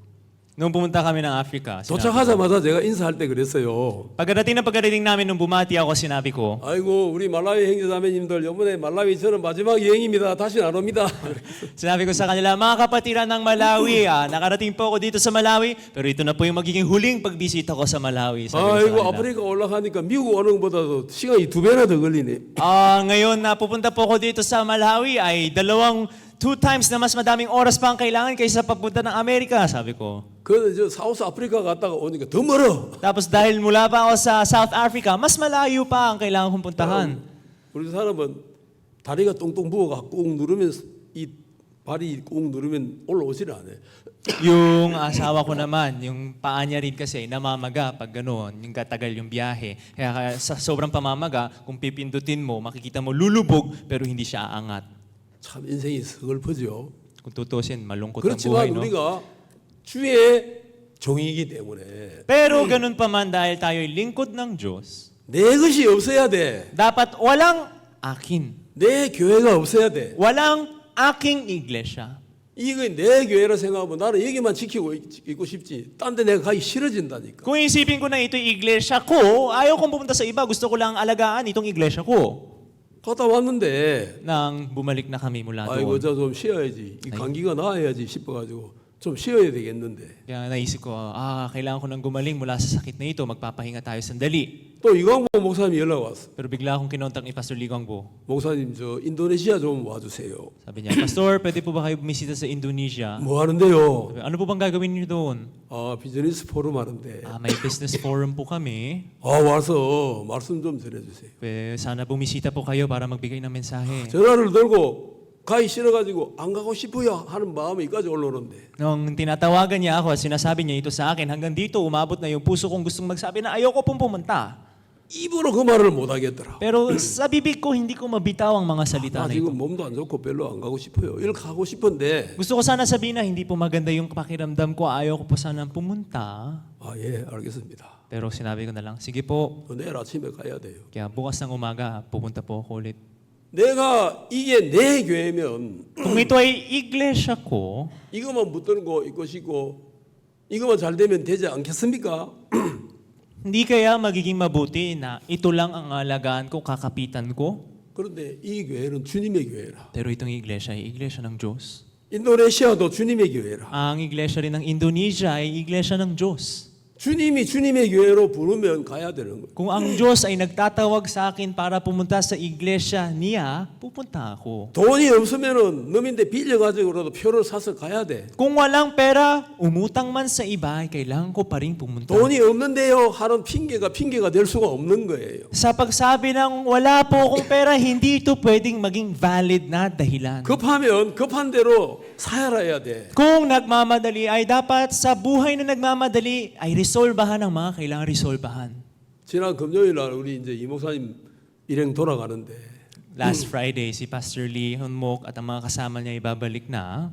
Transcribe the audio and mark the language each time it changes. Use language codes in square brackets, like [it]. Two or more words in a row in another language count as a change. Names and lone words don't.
[tl] Nung pumunta kami ng Africa, [ko] 도착하자마자 제가 인사할 때 그랬어요. [tl] pagdating namin nung bumati ako, sinabi ko, [ko] 아이고 우리 말라위 형제자매님들 이번에 말라위 저는 마지막 여행입니다. 다시는 안 옵니다. [tl] sinabi ko sa kanila, mga kapatiran ng Malawi, nakarating po ako dito sa Malawi, pero ito na po yung magiging huling pagbisita ko sa Malawi. Sabi ko sa [ko] 아이고 [tl] kanila. [ko] 아프리카 올라가니까 미국 오는 것보다도 시간이 2배나 더 걸리네. [tl] Ngayon na pupunta po ako dito sa Malawi ay 2 times na mas madaming oras pa ang kailangan kaysa papunta ng Amerika, sabi ko. [ko] 그래서 저 사우스 아프리카 갔다가 오니까 더 멀어. [tl] Tapos dahil mula pa ako sa South Africa, mas malayo pa ang kailangan kong puntahan. [ko] 우리 사람은 다리가 똥똥 부어가 꾹 누르면 이 발이 꾹 누르면 올라오질 않아. [tl] Yung asawa ko naman, yung paa niya rin kasi namamaga pag gano'n, yung katagal yung biyahe. Kaya sa sobrang pamamaga, kung pipindutin mo, makikita mo lulubog pero hindi siya aangat. [ko] 참 인생이 서글프죠. [tl] Kung tutusin, malungkot ang [ko] 그렇지만 [tl] buhay, no? [ko] 우리가 주의 종이기 때문에 [tl] Pero ganun pa man dahil tayo'y lingkod ng Diyos, [ko] 내 것이 없어야 돼. [tl] dapat walang akin. [ko] 내 교회가 없어야 돼. [tl] Walang aking iglesia. [ko] 이거 내 교회라 생각하면 나는 여기만 지키고 있고 싶지. 딴 데 내가 가기 싫어진다니까. [tl] Kung isipin ko na ito'y iglesia ko, ayaw kong pumunta sa iba. Gusto ko lang alagaan itong iglesia ko. [ko] 갔다 왔는데 [tl] Nang bumalik na kami mula [ko] 아이고 [tl] doon. [ko] 저 좀 쉬어야지. 이 감기가 나아야지 싶어가지고 좀 쉬어야 되겠는데. [tl] Kaya naisip ko, kailangan ko nang gumaling mula sa sakit na ito. Magpapahinga tayo sandali. [ko] 또 이광보 목사님이 연락 왔어. [tl] Pero bigla akong kinontak ni Pastor Ligangbo. [ko] 목사님 저 인도네시아 좀 와주세요. [tl] Sabi niya, Pastor, pwede po ba kayo bumisita sa Indonesia? [ko] 뭐 하는데요? [tl] Sabi, ano po bang gagawin niyo doon? [ko] 아 [en] business forum [ko] 하는데. [tl] May [en] business forum [tl] po kami. [ko] 아 와서 말씀 좀 전해주세요. [tl] Sana bumisita po kayo para magbigay ng mensahe. [ko] 전화를 들고 가기 싫어가지고 안 가고 싶어요 하는 마음이 이까지 올라오는데 [tl] Nung tinatawagan niya ako at sinasabi niya ito sa akin, hanggang dito umabot na yung puso kong gustong magsabi na ayoko pong pumunta. [ko] 입으로 그 말을 못 하겠더라. [tl] Pero sa bibig ko, hindi ko mabitaw ang mga salita [ko] 나 [tl] na ito. [ko] 지금 몸도 안 좋고 별로 안 가고 싶어요. 일 가고 싶은데 [tl] Gusto ko sana sabihin na hindi po maganda yung pakiramdam ko, ayaw ko po sana pumunta. [ko] 아 예 알겠습니다. [tl] Pero sinabi ko na lang, sige po, [ko] 내일 아침에 가야 돼요. [tl] kaya bukas ng umaga, pupunta po ako ulit. [ko] 내가 이게 내 교회면 [tl] Kung ito ay iglesia ko, [ko] 이것만 붙들고 있고 싶고 이것만 잘 되면 되지 않겠습니까? [tl] hindi kaya magiging mabuti na ito lang ang alagaan ko, kakapitan ko? [ko] 그런데 이 교회는 주님의 교회라. [tl] Pero itong iglesia ay iglesia ng Diyos. [ko] 인도네시아도 주님의 교회라. [tl] Ang iglesia rin ng Indonesia ay iglesia ng Diyos. [ko] 주님이 주님의 교회로 부르면 가야 되는 거예요. [tl] Kung ang Diyos ay nagtatawag sa akin para pumunta sa iglesia niya, pupunta ako. [ko] 돈이 없으면은 넘인데 빌려가지고라도 표를 사서 가야 돼. [tl] Kung walang pera, umutang man sa iba, ay kailangan ko pa rin pumunta. [ko] 돈이 없는데요 하는 핑계가 될 수가 없는 거예요. [tl] Sa pagsabi ng wala po akong pera, hindi ito pwedeng maging valid na dahilan. [ko] 급하면 급한 대로 사야라 돼. [tl] Kung nagmamadali ay dapat sa buhay na nagmamadali ay resolbahan ang mga kailangan resolbahan. [ko] 지난 금요일 날 우리 이제 이 목사님 일행 돌아가는데 [en] Last Friday, [tl] si Pastor Lee Hunmok at ang mga kasama niya ibabalik na.